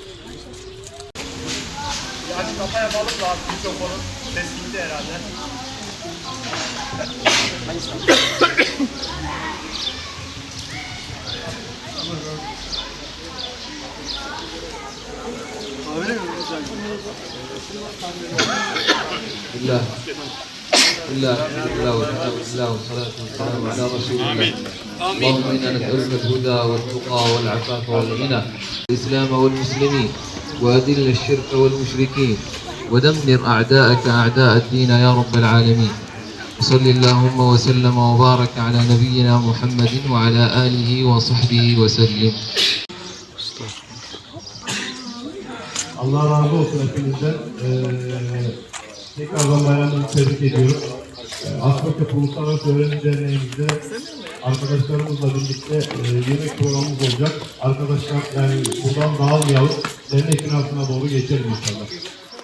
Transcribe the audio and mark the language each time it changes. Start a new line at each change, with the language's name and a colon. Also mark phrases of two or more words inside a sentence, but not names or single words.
Turkish: Hadi kafa yapalım da abi mikrofonun ses gitti herhalde. Öyle mi? Bismillah. Bismillah. Bismillah.
Arabic: والصلاة والسلام على رسول الله. اللهم إنا نسألك الهدى والتقى والعفاف والغنى الإسلام والمسلمين وأذل الشرك والمشركين ودمر أعداءك أعداء الدين يا رب العالمين وصل اللهم وسلم وبارك على نبينا محمد وعلى آله وصحبه وسلم.
Turkish: Allah razı olsun hepinizden. Tekrardan bayramını tebrik ediyorum. Asmakap Uluslararası Öğrenci Derneğimizde arkadaşlarımızla birlikte yemek programımız olacak. Arkadaşlar yani buradan dağılmayalım. Dernek binasına doğru geçelim inşallah.